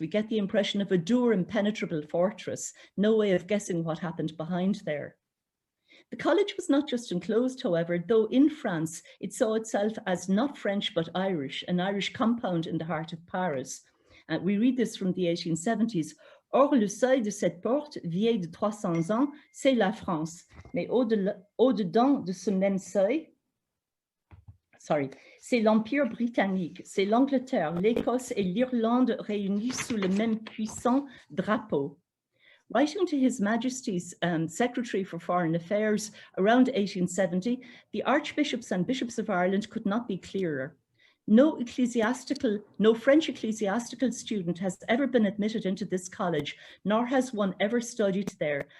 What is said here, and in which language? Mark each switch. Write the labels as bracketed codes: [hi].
[en] We get the impression of a dour, impenetrable fortress, no way of guessing what happened behind there. The college was not just enclosed, however, though in France it saw itself as not French but Irish, an Irish compound in the heart of Paris. We read this from the 1870s. [fr] Or le seuil de cette porte, vieille de 300 ans, c'est la France. Mais au-dedans de ce même seuil, c'est l'Empire britannique, c'est l'Angleterre, l'Écosse et l'Irlande réunies sous le même puissant drapeau. [en] Writing to His Majesty's Secretary for Foreign Affairs around 1870, the archbishops and bishops of Ireland could not be clearer. No French ecclesiastical student has ever been admitted into this college, nor has one ever studied there.